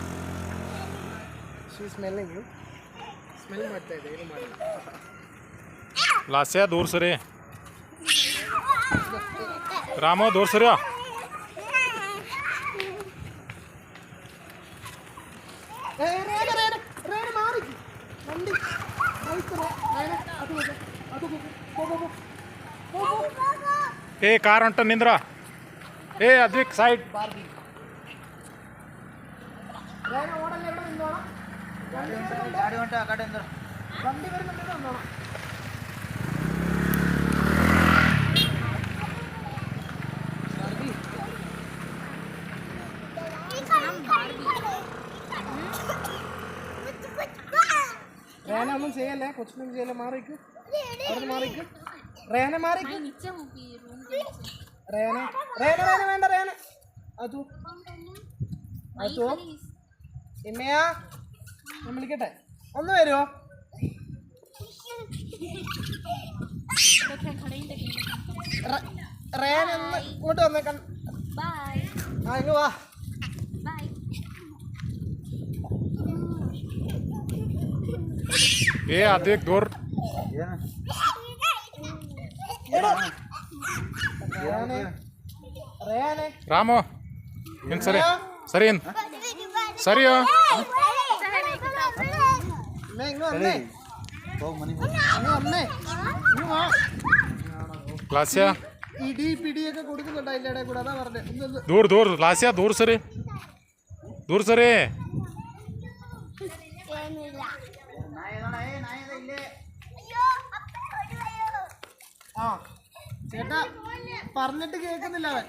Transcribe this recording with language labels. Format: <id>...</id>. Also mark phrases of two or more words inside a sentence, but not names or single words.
<en>She's smelling you.</en> <kn>Smell ಮಾಡ್ತಾ ಇದೆ ಏನು ಮಾಡಲ್ಲ. ಲಾಸ್ಯ ದೂರ ಸರಿ ರಾಮು ದೂರ ಸರಿ. ಏ ಕಾರ್ ಹೊಂಟ ನಿಂದ್ರ. ಏ ಅದ್ವಿಕ್ ಸೈಡ್. ಗಾಡಿ ಹೊಂಟ ಆ ಕಡೆಯಿಂದ ಬಂಡಿ</kn> <ml>വരുന്നുണ്ട് വന്നോണം. റേന ഒന്നും ചെയ്യല്ലേ, കൊച്ചിനൊന്നും ചെയ്യല്ലേ. മാറിക്ക് അവിടെ മാറിക്ക്. റേന മാറിക്ക്. റേന റേന റേന വേണ്ട. റേന അതോ അതോ ഇമ്മയാ ഞാൻ വിളിക്കട്ടെ, ഒന്ന് വരുമോ? റേന ഒന്ന് ഇങ്ങോട്ട് വന്നേക്കാൻ. ആ ഇങ്ങ് വാ.</ml> <kn>ಏ ಅದ್ವಿಕ್ ದೂರ. ರಾಮು ಇನ್ ಸರಿ ಸರಿ ಇನ್ ಸರಿಯೋ.</kn> <ml>ലാസ്യ ഇടി പിടിയൊക്കെ കൊടുക്കുന്നുണ്ട് അതിൻ്റെ ഇടയിൽ കൂടെ, അതാ പറഞ്ഞത്.</ml> <kn>ದೂರ ದೂರ ಲಾಸ್ಯ ದೂರ ಸರಿ ದೂರ ಸರಿ.</kn> <ml>ആ ചേട്ടാ പറഞ്ഞിട്ട് കേൾക്കുന്നില്ല അവൻ.</ml>